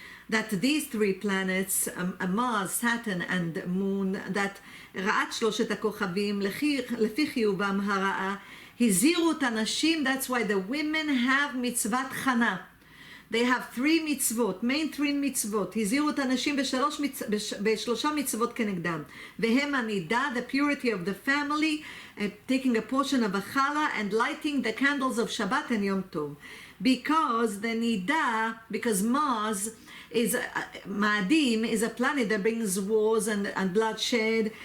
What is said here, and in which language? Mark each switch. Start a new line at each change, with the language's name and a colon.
English: that these three planets, Mars, Saturn and Moon, that
Hebrew: רעת שלושת הכוכבים לפי חיובם הרעה, הזהירו את הנשים,
English: that's why the women have
Hebrew: מצוות חנה.
English: They have three mitzvot, main three mitzvot.
Hebrew: הזהירו את הנשים בשלושה מצוות כנגדם. והם הנידה,
English: the purity of the family, taking a portion of a challah and lighting the candles of Shabbat and Yom Tov. Because the nida, because Mars is, Ma'adim is a planet that brings wars and bloodshed.